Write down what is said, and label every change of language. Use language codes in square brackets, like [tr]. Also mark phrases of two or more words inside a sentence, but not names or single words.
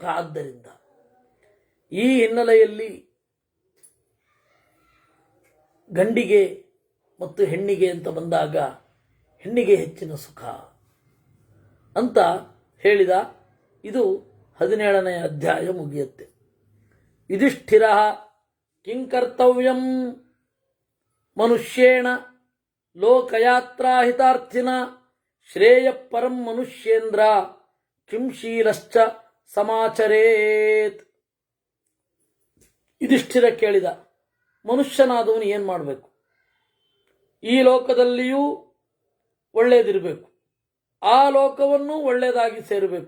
[kn] ಆದ್ದರಿಂದ ಈ ಹಿನ್ನೆಲೆಯಲ್ಲಿ ಗಂಡಿಗೆ ಮತ್ತು ಹೆಣ್ಣಿಗೆ ಅಂತ ಬಂದಾಗ ಹೆಣ್ಣಿಗೆ ಹೆಚ್ಚಿನ ಸುಖ ಅಂತ ಹೇಳಿದ. ಇದು 17ನೇ ಅಧ್ಯಾಯ ಮುಗಿಯುತ್ತೆ. [sa] ಯುಧಿಷ್ಠಿರ ಕಿಂ ಕರ್ತವ್ಯಂ ಮನುಷ್ಯೇಣ ಲೋಕಯಾತ್ರಾಹಿತಾರ್ಥಿನ ಶ್ರೇಯ ಪರಂ ಮನುಷ್ಯೇಂದ್ರ ಕಿಂಶೀಲಶ್ಚ ಸಮಾಚರೇತ್. [kn] ಯುಧಿಷ್ಠಿರ ಕೇಳಿದ, ಮನುಷ್ಯನಾದವನು ಏನು ಮಾಡಬೇಕು? ಈ ಲೋಕದಲ್ಲಿಯೂ ಒಳ್ಳೆಯದಿರಬೇಕು, ಆ ಲೋಕವನ್ನು ಒಳ್ಳೆಯದಾಗಿ ಸೇರಬೇಕು.